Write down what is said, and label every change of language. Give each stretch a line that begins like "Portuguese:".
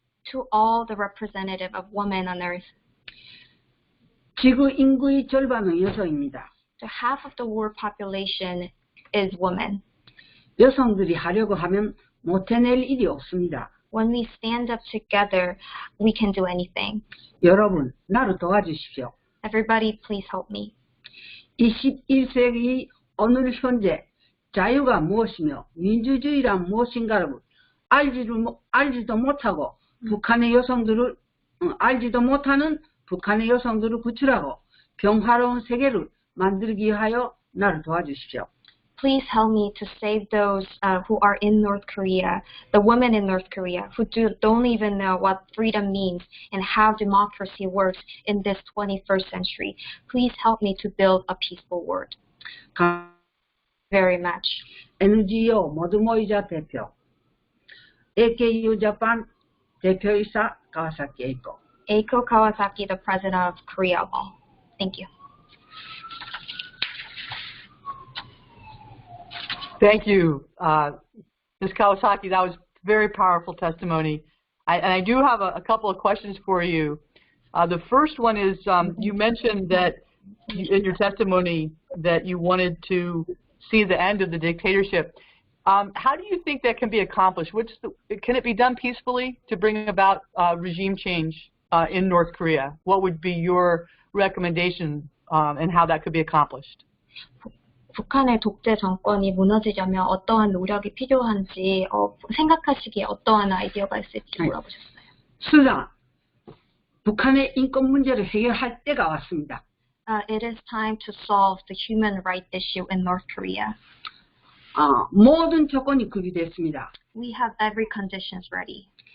English: to all the representative of women on earth,
Korean: 지구 인구의 절반은 여성입니다.
English: so half of the world population is women.
Korean: 여성들이 하려고 하면 못 해낼 일이 없습니다.
English: When we stand up together, we can do anything.
Korean: 여러분, 나를 도와주십시오.
English: Everybody, please help me.
Korean: 21세기 오늘 현재 자유가 무엇이며 민주주의란 무엇인가를 알지도 못하고 북한의 여성들을 알지도 못하는 북한의 여성들을 구출하고 평화로운 세계를 만들기 위하여 나를 도와주십시오.
English: Please help me to save those who are in North Korea, the women in North Korea who don't even know what freedom means and how democracy works in this 21st century. Please help me to build a peaceful world. Very much.
Korean: NGO 모두 모이자 대표, AKU Japan 대표이사 Kawasaki Eiko.
English: Eiko Kawasaki, the president of Korea Wall. Thank you. Thank you, Ms. Kawasaki. That was very powerful testimony. I do have a couple of questions for you. The first one is you mentioned that in your testimony that you wanted to see the end of the dictatorship. How do you think that can be accomplished? Can it be done peacefully to bring about regime change in North Korea? What would be your recommendation and how that could be accomplished?
Korean: 북한의 독재 정권이 무너지려면 어떠한 노력이 필요한지 생각하시기에 어떠한 아이디어가 있을지 물어보셨어요. 수장, 북한의 인권 문제를 해결할 때가 왔습니다.
English: It is time to solve the human rights issue in North Korea.
Korean: 모든 조건이 구비됐습니다.
English: We have every conditions ready.